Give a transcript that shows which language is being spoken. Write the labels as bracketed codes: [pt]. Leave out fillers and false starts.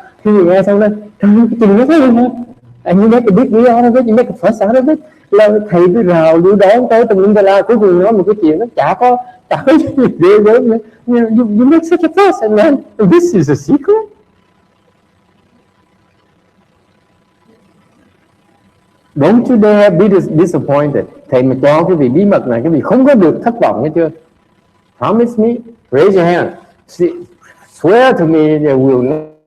[vi] Khi vị nghe xong lên cái chuyện nó thế hả? [en] And you make a big deal out of it, you make a fuss out of it. [vi] Là thầy cứ rào đưa đón tới tùm lum tà la, cuối cùng nói một cái chuyện nó chả có gì ghê gớm nữa. [en] You make such a fuss, and then this is a secret. Don't you dare be disappointed. [vi] Thầy mà cho cái vị bí mật này, cái vị không có được thất vọng, nghe chưa? [en] Promise me, raise your hand. Swear to me there will not.